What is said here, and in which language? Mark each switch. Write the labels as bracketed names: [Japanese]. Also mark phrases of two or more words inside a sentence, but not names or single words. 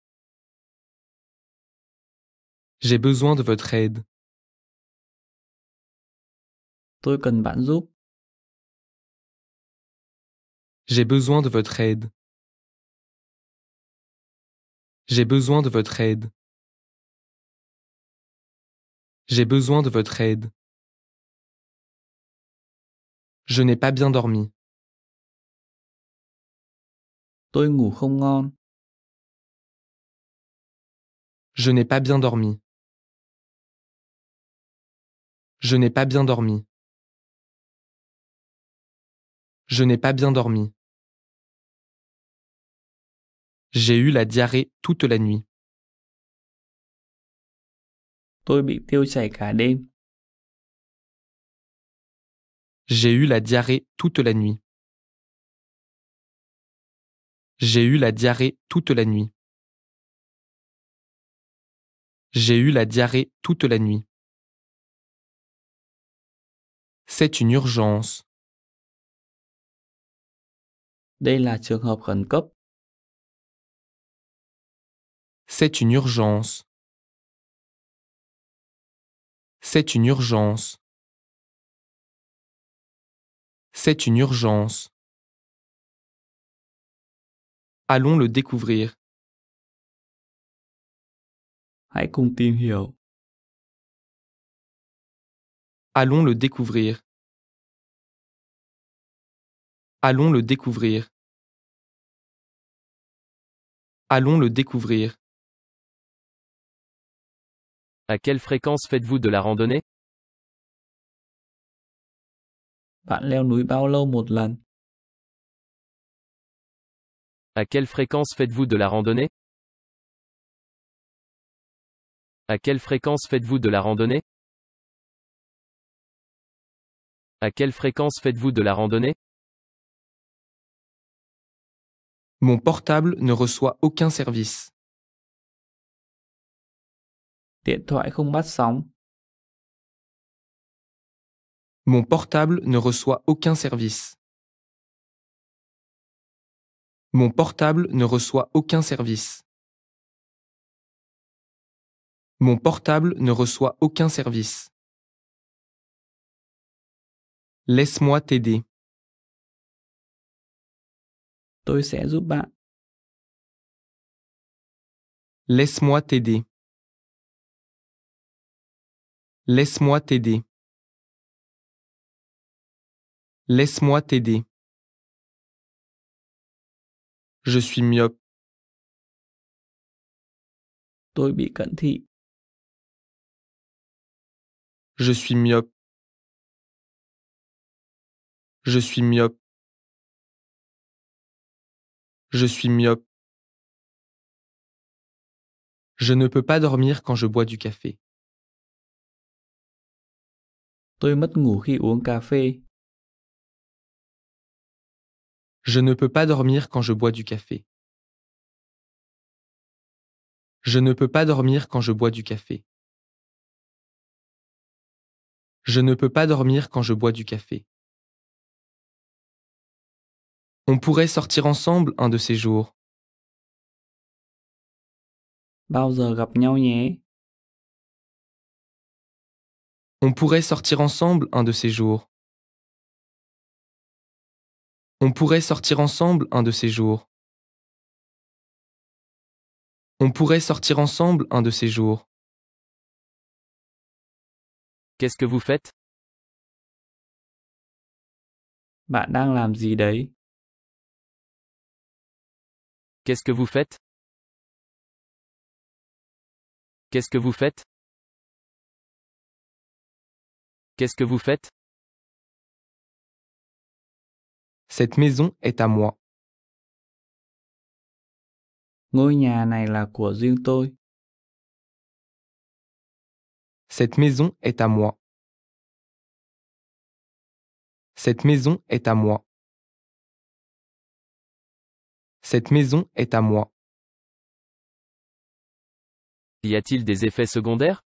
[French] J'ai besoin de votre aide. [Vietnamese] Tôi cần bạn giúp. [French] J'ai besoin de votre aide. J'ai besoin de votre aide. J'ai besoin de votre aide. Je n'ai pas bien dormi. [Vietnamese] Tôi ngủ không ngon. [French] Je n'ai pas bien dormi. Je n'ai pas bien dormi. Je n'ai pas bien dormi. J'ai eu la diarrhée toute la nuit. [Vietnamese] Tôi bị tiêu chảy cả đêm. [French] J'ai eu la diarrhée toute la nuit. J'ai eu la diarrhée toute la nuit. J'ai eu la diarrhée toute la nuit. C'est une urgence. [Vietnamese] Đây là trường hợp khẩn cấp. [French] C'est une urgence. C'est une urgence. C'est une urgence. Allons le découvrir. [Vietnamese] Hãy cùng tìm hiểu. [French] Allons le découvrir. Allons le découvrir. Allons le découvrir. À quelle fréquence faites-vous de la randonnée? [Vietnamese] Bạn leo núi bao lâu một lần? [French] À quelle fréquence faites-vous de la randonnée? À quelle fréquence faites-vous de la randonnée? À quelle fréquence faites-vous de la randonnée? Mon portable ne reçoit aucun service. [Vietnamese] Điện thoại không bắt sóng. [French] Mon portable ne reçoit aucun service. Mon portable ne reçoit aucun service. Mon portable ne reçoit aucun service. Laisse-moi t'aider. [Vietnamese] Tôi sẽ giúp bạn. [French] Laisse-moi t'aider. Laisse-moi t'aider. Laisse-moi t'aider. Je suis myope. [Vietnamese] Tôi bị cận thị. [French] Je suis myope. Je suis myope. Je suis myope. Je ne peux pas dormir quand je bois du café. [Vietnamese] Tôi mất ngủ khi uống cà phê. [French] Je ne peux pas dormir quand je bois du café. Je ne peux pas dormir quand je bois du café. Je ne peux pas dormir quand je bois du café. On pourrait sortir ensemble un de ces jours. [Vietnamese] Bao giờ gặp nhau nhé? [French] On pourrait sortir ensemble un de ces jours. On pourrait sortir ensemble un de ces jours. On pourrait sortir ensemble un de ces jours. Qu'est-ce que vous faites? [Vietnamese] Bạn đang làm gì đấy? [French] Qu'est-ce que vous faites? Qu'est-ce que vous faites? Qu'est-ce que vous faites? Cette maison est à moi. [Vietnamese] Ngôi nhà này là của riêng tôi. [French] Cette maison est à moi. Cette maison est à moi. Cette maison est à moi. Y a-t-il des effets secondaires?